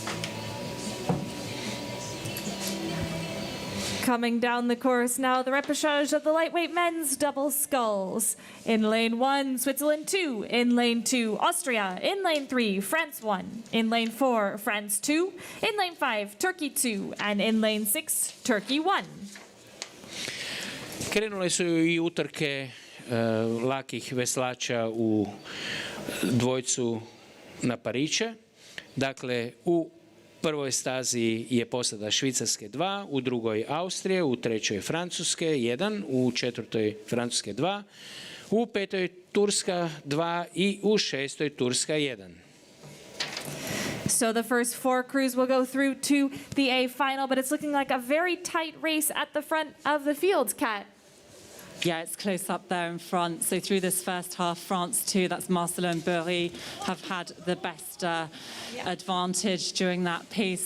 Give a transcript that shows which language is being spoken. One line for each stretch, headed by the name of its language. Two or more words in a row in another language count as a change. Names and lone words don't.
English: Coming down the course now, the repechage of the lightweight men's double sculls. In lane 1, Switzerland 2. In lane 2, Austria. In lane 3, France 1. In lane 4, France 2. In lane 5, Turkey 2. And in lane 6, Turkey 1.
Croatian: Krenule su i utrke lakih veslača u dvojcu na pariće. Dakle, u prvoj stazi je posada Švicarske 2, u drugoj Austrije, u trećoj Francuske 1, u četvrtoj Francuske 2, u petoj Turska 2 i u šestoj Turska 1.
English: So the first four crews will go through to the A final, but it's looking like a very tight race at the front of the field, Kat. Yeah, it's close up there in front. So through this first half, France 2, that's Marcelo and Burry, have had the best advantage during that piece.